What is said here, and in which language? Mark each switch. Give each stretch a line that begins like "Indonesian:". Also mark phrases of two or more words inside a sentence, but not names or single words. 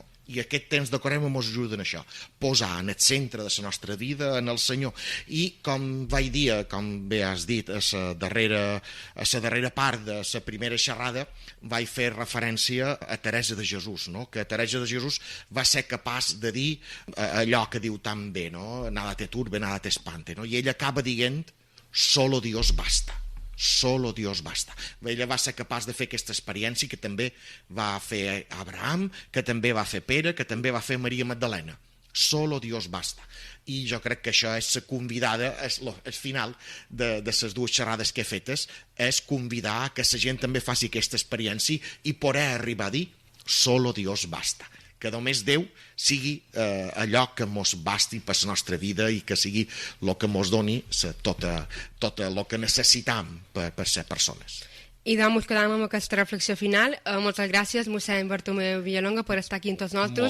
Catalan: I aquest temps de Quaresma ens ajuda en això, posar en el centre de la nostra vida en el Senyor. I com vaig dir, com bé has dit, a la darrera part de la primera xerrada, vaig fer referència a Teresa de Jesús, no? Que Teresa de Jesús va ser capaç de dir allò que diu tan bé, no?
Spanish: Nada te turbe, nada te espante.
Catalan: No? I ella acaba dient:
Spanish: solo Dios basta. Solo Dios basta.
Catalan: Ella va ser capaç de fer aquesta experiència que també va fer Abraham, que també va fer Pere, que també va fer Maria Magdalena.
Spanish: Solo Dios basta.
Catalan: I jo crec que això és la convidada, el final de les dues xerrades que he fetes, és convidar que la gent també faci aquesta experiència i poder arribar a dir:
Spanish: solo Dios basta.
Catalan: Que només Déu sigui allò que mos basti per la nostra vida i que sigui el que mos doni tot el que necessitam per ser persones. I doncs quedam amb aquesta reflexió final. Moltes gràcies, mossèn Bartomeu Villalonga, per estar aquí amb tots nosaltres.